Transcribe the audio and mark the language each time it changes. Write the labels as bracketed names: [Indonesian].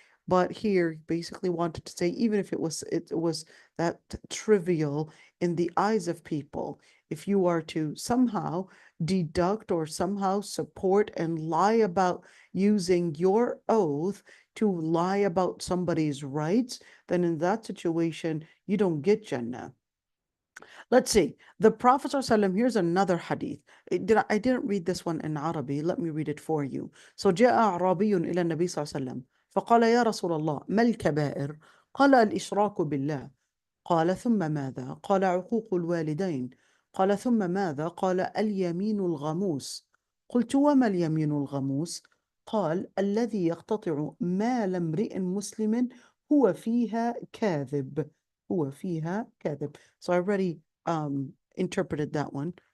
[English] But here, he basically wanted to say, even if it was that trivial in the eyes of people, if you are to somehow deduct or somehow support and lie about using your oath to lie about somebody's rights, then in that situation, you don't get Jannah. Let's see. The Prophet ﷺ, here's another hadith. I didn't read this one in Arabic. Let me read it for you. [Arabic] So جاء أعرابي إلى النبي صلى الله عليه وسلم فقال يا رسول الله ما الكبائر؟ قال الإشراك بالله. قال ثم ماذا؟ قال عقوق الوالدين. قال ثم ماذا؟ قال اليمين الغموس. قلت وما اليمين الغموس؟ قال الذي يقتطع مال امرئ مسلم هو فيها كاذب. هو فيها كاذب. [English] So I already interpreted that one.